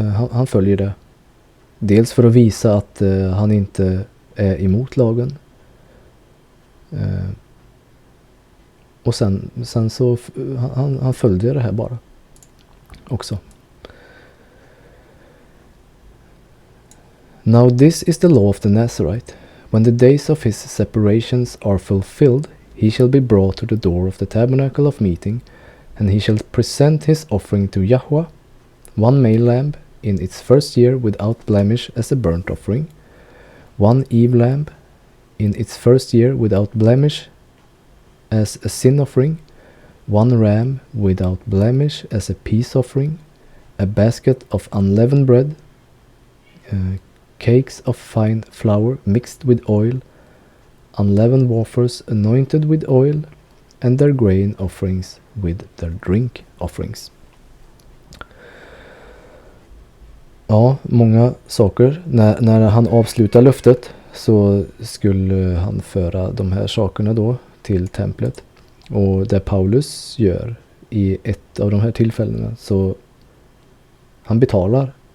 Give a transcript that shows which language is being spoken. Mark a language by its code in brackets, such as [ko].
[sv] Han följer det. Dels för att visa att han inte är emot lagen. Och sen så han följde det här bara också. [en] Now this is the law of the Nazirite. When the days of his separations are fulfilled, he shall be brought to the door of the tabernacle of meeting, and he shall present his offering to Yahweh, 1 male lamb in its first year without blemish as a burnt offering, 1 ewe lamb in its first year without blemish as a sin offering, 1 ram without blemish as a peace offering, a basket of unleavened bread, cakes of fine flour mixed with oil, unleavened wafers anointed with oil, and their grain offerings with their drink offerings. [sv] Ja, många saker. När han avslutar löftet så skulle han föra de här sakerna då till templet. Och det Paulus gör i ett av de här tillfällena, så han betalar.